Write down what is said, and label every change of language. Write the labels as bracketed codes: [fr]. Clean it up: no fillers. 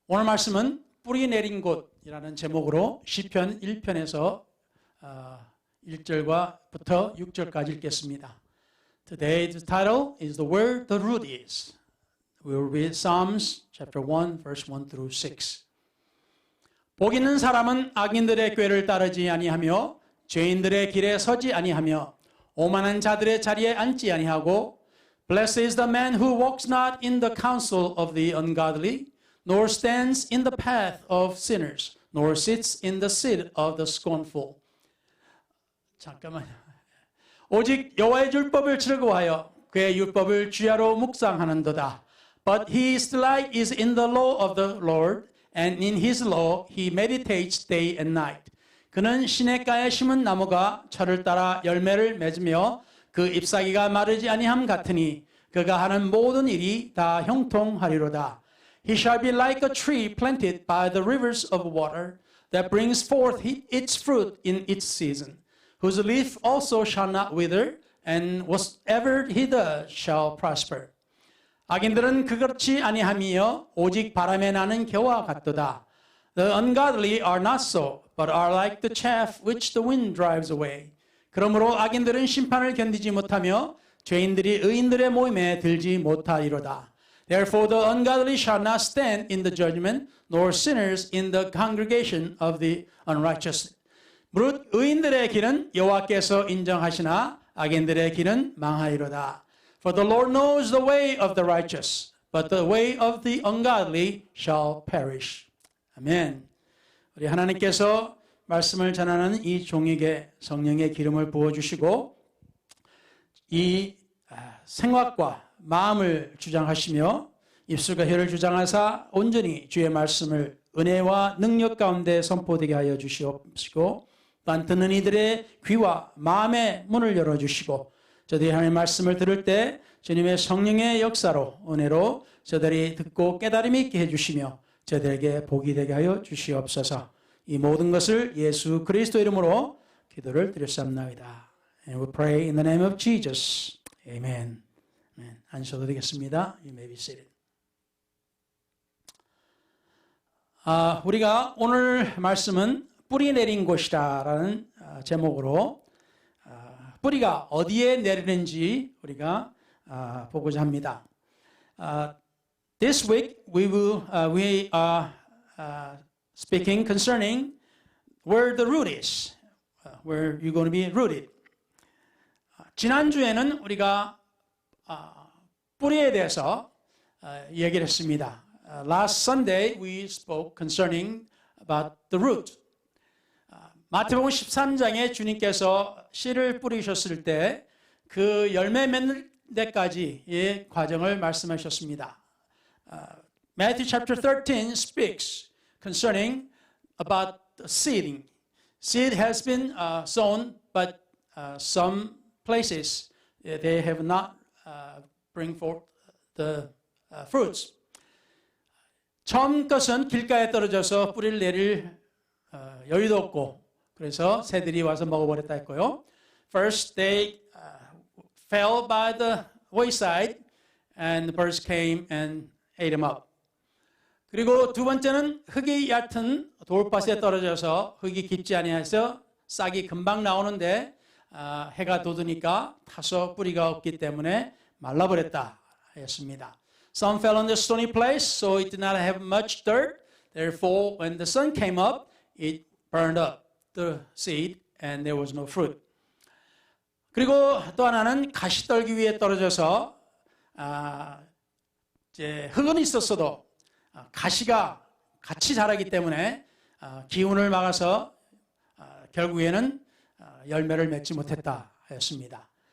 [ko] 오늘 말씀은 뿌리 내린 곳이라는 제목으로 시편 1편에서 1절부터 6절까지 읽겠습니다. [en] Today's title is Where the Root is. We will read Psalms chapter 1 verse 1 through 6. [ko] 복 있는 사람은 악인들의 꾀를 따르지 아니하며 죄인들의 길에 서지 아니하며 오만한 자들의 자리에 앉지 아니하고 [en] Blessed is the man who walks not in the counsel of the ungodly, nor stands in the path of sinners, nor sits in the seat of the scornful. [ko] 잠깐만요. 오직 여호와의 율법을 즐거워하여 그의 율법을 주야로 묵상하는도다. [en] But his delight is in the law of the Lord, and in his law he meditates day and night. [ko] 그는 시냇가에 심은 나무가 철을 따라 열매를 맺으며 그 잎사귀가 마르지 아니함 같으니 그가 하는 모든 일이 다 형통하리로다. [en] He shall be like a tree planted by the rivers of water that brings forth its fruit in its season, whose leaf also shall not wither, and whatever he does shall prosper. [ko] 악인들은 그렇지 아니하며 오직 바람에 나는 겨와 같도다. [en] The ungodly are not so, but are like the chaff which the wind drives away. [ko] 그러므로 악인들은 심판을 견디지 못하며 죄인들이 의인들의 모임에 들지 못하리로다. [en] Therefore the ungodly shall not stand in the judgment, nor sinners in the congregation of the unrighteous. [ko] 무릇 의인들의 길은 여호와께서 인정하시나 악인들의 길은 망하리로다. [en] For the Lord knows the way of the righteous, but the way of the ungodly shall perish. [ko] 아멘. 우리 하나님께서 말씀을 전하는 이 종에게 성령의 기름을 부어주시고 이 생각과 마음을 주장하시며 입술과 혀를 주장하사 온전히 주의 말씀을 은혜와 능력 가운데 선포되게 하여 주시옵시고 또한 듣는 이들의 귀와 마음의 문을 열어주시고 저들이 하나님의 말씀을 들을 때 주님의 성령의 역사로 은혜로 저들이 듣고 깨달음이 있게 해주시며 저들에게 복이 되게 하여 주시옵소서. 이 모든 것을 예수 그리스도 이름으로 기도를 드렸사옵나이다. [en] And we pray in the name of Jesus. Amen. [ko] 앉으셔도 되겠습니다. [en] You may be seated. [ko] 우리가 오늘 말씀은 뿌리 내린 곳이다라는 제목으로 뿌리가 어디에 내리는지 우리가 보고자 합니다. [en] This week we are speaking concerning where the root is, where you're going to be rooted. [ko] 지난주에는 우리가 뿌리에 대해서 얘기를 했습니다. [en] Last Sunday we spoke concerning about the root. [ko] 마태복음 13장에 주님께서 씨를 뿌리셨을 때 그 열매 맺는 데까지의 과정을 말씀하셨습니다. [en] Matthew chapter 13 speaks concerning about the seeding. Seed has been sown, but some places they have not bring forth the fruits. [ko] 처음 것은 길가에 떨어져서 뿌리를 내릴 여유도 없고 그래서 새들이 와서 먹어버렸다 했고요. [en] First they fell by the wayside and the birds came and ate them up. [ko] 그리고 두 번째는 흙이 얕은 돌밭에 떨어져서 흙이 깊지 아니해서 싹이 금방 나오는데 해가 돋으니까 타서 뿌리가 없기 때문에 말라버렸다 했습니다. [en] Some fell on the stony place, so it did not have much dirt. Therefore, when the sun came up, it burned up the seed and there was no fruit. [ko] 그리고 또 하나는 가시떨기 위에 떨어져서 이제 흙은 있었어도 가시가 같이 자라기 때문에 기운을 막아서 결국에는 열매를 맺지 못했다 하였습니다.